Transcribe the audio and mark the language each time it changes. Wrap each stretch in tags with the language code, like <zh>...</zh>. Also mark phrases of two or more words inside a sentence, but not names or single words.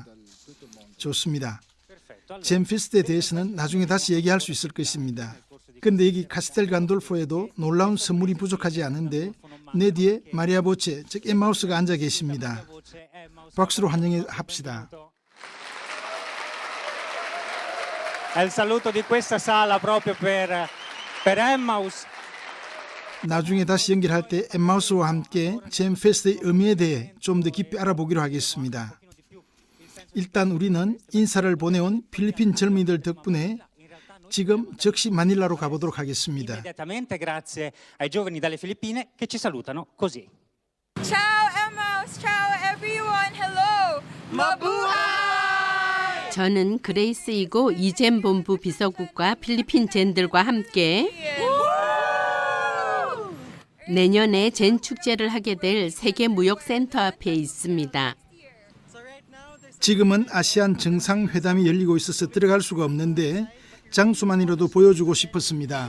<ko>좋습니다. 잼페스트에 대해서는 나중에 다시 얘기할 수 있을 것입니다. 그런데 여기 카스텔 간돌포에도 놀라운 선물이 부족하지 않은데 내 뒤에 마리아 보체, 즉 엠마우스가 앉아 계십니다. 박수로 환영해 합시다.</ko> <it>È il saluto di questa sala proprio per Emmaus.</it> <ko>나중에 다시 연결할 때 엠마우스와 함께 잼페스트의 의미에 대해 좀 더 깊이 알아보기로 하겠습니다. 일단 우리는 인사를 보내온 필리핀 젊은이들 덕분에 지금 즉시 마닐라로 가보도록 하겠습니다.</ko> <it>Immediatamente grazie ai giovani dalle Filippine che ci salutano così.</it> <en>Ciao Emmaus, ciao everyone, hello. Mabuhay!</en> <ko>저는 그레이스이고 이젠 본부 비서국과 필리핀 젠들과 함께 내년에 젠 축제를 하게 될 세계무역센터 앞에 있습니다. 지금은 아시안 정상회담이 열리고 있어서 들어갈 수가 없는데 장수만이라도 보여주고 싶었습니다.</ko>